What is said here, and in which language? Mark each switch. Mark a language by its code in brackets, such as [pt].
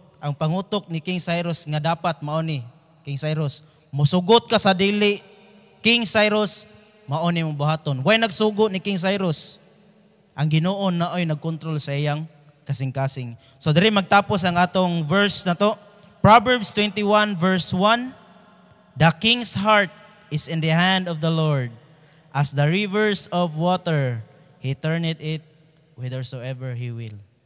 [ceb] Ang pangutok ni King Cyrus nga dapat mao ni King Cyrus, musugot ka sa dili, King Cyrus, mao ni mong buhaton. Why nagsugo ni King Cyrus? Ang Ginoo na ay nagkontrol sa iyang kasing-kasing. So diri magtapos ang atong verse na to. [en] Proverbs 21 verse 1. The king's heart is in the hand of the Lord. As the rivers of water, He turneth it whithersoever He will.